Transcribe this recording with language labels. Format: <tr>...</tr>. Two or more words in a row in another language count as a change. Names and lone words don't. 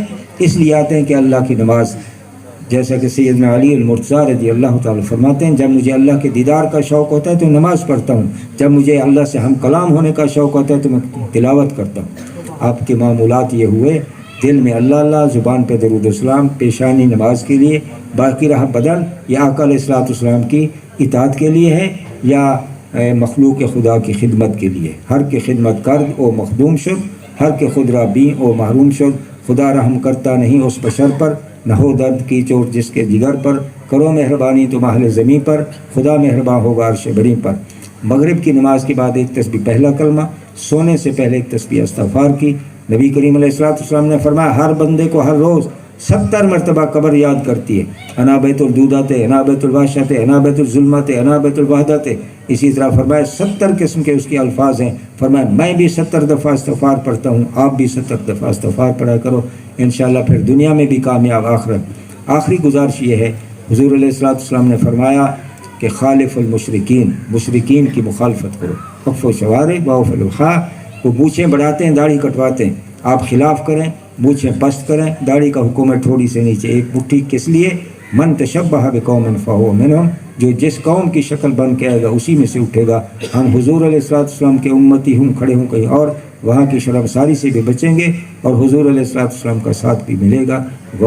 <ur>اس لیے آتے ہیں کہ اللہ کی نماز، جیسا کہ سیدنا علی المرتضیٰ</ur> <ar>رضی اللہ تعالیٰ</ar> <ur>فرماتے ہیں جب مجھے اللہ کے دیدار کا شوق ہوتا ہے تو نماز پڑھتا ہوں، جب مجھے اللہ سے ہم کلام ہونے کا شوق ہوتا ہے تو میں تلاوت کرتا ہوں۔ آپ کے معمولات یہ ہوئے، دل میں اللہ اللہ، زبان پہ درود و سلام، پیشانی نماز کے لیے، باقی رہا بدن یا آقا</ur> <ar>علیہ الصلوۃ والسلام</ar> <ur>کی اطاعت کے لیے ہے، یا مخلوق خدا کی خدمت کے لیے.</ur> <fa>ہر کی خدمت کرد او مخدوم شد، ہر کے خود را بین او محروم شد.</fa> <ur>خدا رحم کرتا نہیں اس بشر پر، نہ ہو درد کی چوٹ جس کے جگر پر. کرو مہربانی تم اہل زمین پر، خدا مہربان ہوگا عرش بری پر. مغرب کی نماز کے بعد ایک تسبیح پہلا کلمہ، سونے سے پہلے ایک تسبیح استغفار کی. نبی کریم</ur> <ar>علیہ السلام</ar> <ur>نے فرمایا ہر بندے کو ہر روز 70 مرتبہ قبر یاد کرتی ہے.</ur> <ar>انا بیت الدودات، انا بیت الوحشت، انا بیت الظلمت، انا بیت الوحدت.</ar> <ur>اسی طرح فرمایا 70 قسم کے اس کے الفاظ ہیں. فرمایا میں بھی 70 دفعہ استغفار پڑھتا ہوں، آپ بھی 70 دفعہ استغفار پڑھا کرو، انشاءاللہ پھر دنیا میں بھی کامیاب آخرت. آخری گزارش یہ ہے، حضور</ur> <ar>علیہ السلام</ar> <ur>نے فرمایا کہ</ur> <ar>خالف المشرکین،</ar> <ur>مشرکین کی مخالفت کرو. وقف و شوارع واوف الخا، وہ بوچھیں بڑھاتے ہیں داڑھی کٹواتے ہیں، آپ خلاف کریں، بوچھیں پست کریں. داڑھی کا حکم ہے تھوڑی سے نیچے، ایک مٹھی. کس لیے؟</ur> <ar>من تشبہ بقوم فہو منہم،</ar> <ur>جو جس قوم کی شکل بن کے آئے گا اسی میں سے اٹھے گا. ہم حضور</ur> <ar>علیہ السلام</ar> <ur>کے امتی ہوں، کھڑے ہوں کہیں اور، وہاں کی شرمساری سے بھی بچیں گے اور حضور</ur> <ar>علیہ السلام</ar> <ur>کا ساتھ بھی ملے گا.</ur>